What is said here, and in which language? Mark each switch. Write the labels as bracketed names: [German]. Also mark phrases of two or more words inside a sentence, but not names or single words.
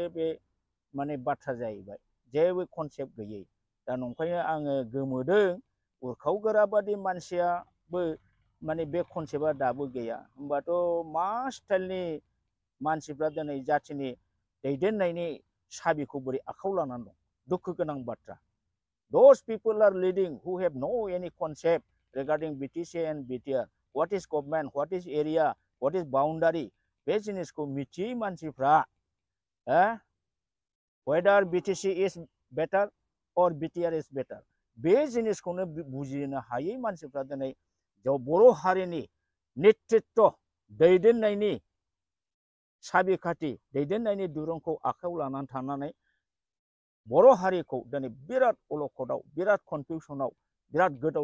[Bodo] बे माने बाथ्रा जाहैबाय जेबो कनसेप्ट गैयै दा नंखायनो आङो गोमोदों उरखाव गोरा बादि मानसियाबो माने बे कनसेप्टआ दाबो गैया होमबाथ' मा स्टाइलनि मानसिफ्रा दिनै जातिनि दैदेननायनि साबिखौ बोरै आखायाव लानानै दं दुखु गोनां बाथ्रा [English] those people are leading who have no any concept regarding BTC and BTR what is government what is area what is boundary [Bodo] बे जिनिसखौ मिथियै मानसिफ्रा [English] whether BTC is better or BTR is better [Bodo] बे जिनिसखौनो बुजिनो हायै मानसिफ्रा दिनै बर' हारिनि नेतृत्व दैदेननायनि साबिखाथि दैदेननायनि दुरुंखौ आखायाव लानानै थानानै बर' हारिखौ दिनै बिराद अलखदाव बिराद कनफिउसनाव बिराद गोदाव